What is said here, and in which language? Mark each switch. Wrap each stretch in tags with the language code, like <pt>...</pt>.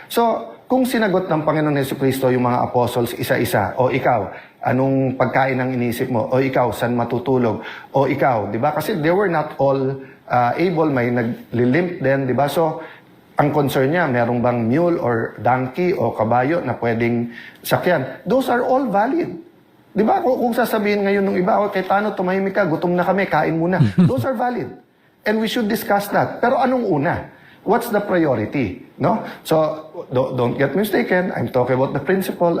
<tl>So, kung sinagot ng Panginoon Jesucristo yung mga apostles isa-isa, o ikaw, anong pagkain ang inisip mo? O ikaw, saan matutulog? O ikaw, di ba? Kasi</tl> <en>they were not all able,</en> <tl>may naglilimp din, di ba? So, ang concern niya, merong bang</tl> <en>mule or donkey</en> <tl>o kabayo na pwedeng sakyan?</tl> <en>Those are all valid.</en> <tl>Di ba? Kung sasabihin ngayon ng iba, kay Tano, tumahimik ka, gutom na kami, kain muna.</tl> <en>Those are valid. And we should discuss that.</en> <tl>Pero anong una?</tl> <en>What's the priority? No? So, don't get mistaken. I'm talking about the principle.</en>